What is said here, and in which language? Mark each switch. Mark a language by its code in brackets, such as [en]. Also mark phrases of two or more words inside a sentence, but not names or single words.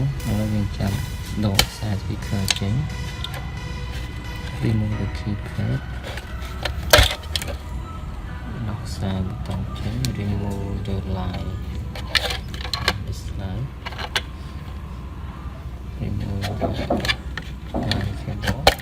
[km] ហើយយើងចាប់ដកខ្សែ speaker ចេញ [en] remove the keypad [km] ដកខ្សែប៊ូតុងចេញ [en] remove the line this line remove the line cable